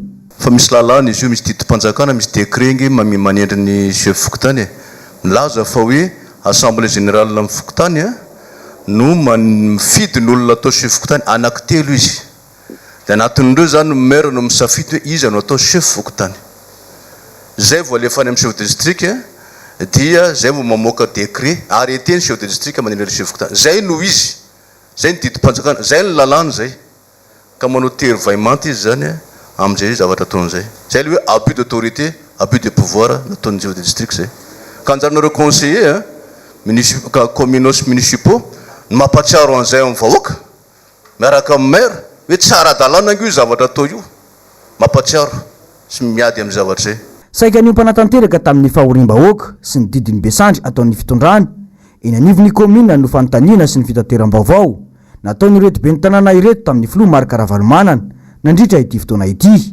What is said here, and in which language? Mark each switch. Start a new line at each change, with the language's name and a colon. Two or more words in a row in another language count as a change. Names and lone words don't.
Malagasy: Fa misy lalàna izy io misy didim-panjakana misy décret manendry ny sefim-pokotany milaza fa hoe
French: assemblée générale
Malagasy: amin'ny fokotany no mifidy ny olona atao sefim-pokotany anankitelo izy dia anatin'ireo zany maire no misafidy hoe izy no atao sefim-pokotany zay vao alefany amin'ny
French: chef de district
Malagasy: dia zay vao mamoaka
French: décret arrêté
Malagasy: ny
French: chef de district
Malagasy: manendry sefim-pokotany zay no izy zay ny didim-panjakana zay ny lalàna zay ka manao tery vaimanta izy zany amin'izay zavatra ataon'izay zay le hoe
French: abus d'autorité abus de pouvoir
Malagasy: nataon'ny
French: chef de district
Malagasy: zay ka anjaranareo
French: conseiller communaux municipaux
Malagasy: mampatsiaro an'izay amin'ny vahoaka miaraka amin'ny maire hoe tsara dalàna io zavatra atao io mampatsiaro sy miady amin'ny zavatra zay. Saika ny mpanatanteraka tamin'ny fahorim-bahoaka sy ny didiny besandry ataon'ny fitondrany eny anivon'ny commune no fanontaniana sy ny fitateram-baovao nataon'ireto ben'ny tanàna ireto tamin'ny filomarika Ravalomanana nandritra ity fotoana ity.